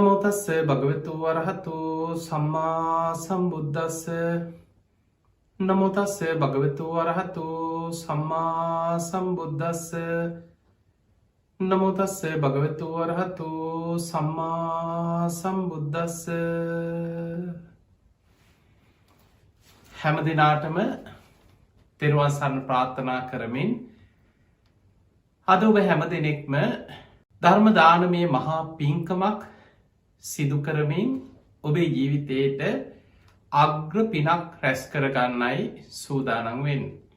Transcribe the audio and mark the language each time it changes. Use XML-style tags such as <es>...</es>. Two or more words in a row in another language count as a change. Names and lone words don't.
<pi>තස්ස භගවතු වරහතු සම්මා සම්බුද්දස්ස නමෝ තස්ස භගවතු වරහතු සම්මා සම්බුද්දස්ස නමෝ තස්ස භගවතු වරහතු සම්මා සම්බුද්දස්ස.</pi> <si>හැම දිනාටම තෙරුවන් සරණ ප්‍රාර්ථනා කරමින් අද ඔබ හැම දෙනෙක්ම ධර්ම දානමය මහා පින්කමක් සිදු කරමින් ඔබේ ජීවිතයට අග්‍ර පිනක් රැස් කරගන්නයි සූදානම් වෙන්නේ.</si>